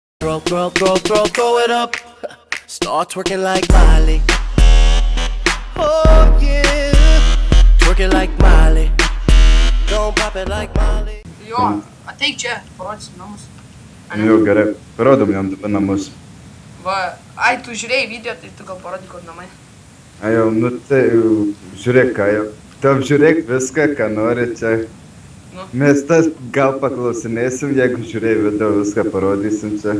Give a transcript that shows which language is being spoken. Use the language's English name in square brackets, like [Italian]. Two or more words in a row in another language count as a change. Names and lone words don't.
[English] Throw it up. Start twerking like Miley. Oh yeah. Twerking like Miley. Don't pop it like Miley. [Lithuanian] Jo, ateik čia, parodysim namus. Jau gerai, parodom jam dabar namus. Va, ai, tu žiūrėjai video, tai tu gal parodyk, kur namai. A jau, nu tai jau, žiūrėk ką jau. Tu apžiūrėk viską, ką nori čia. Nu. Mes tas gal paklausinėsim, jeigu žiūrėjai video, viską parodysim čia.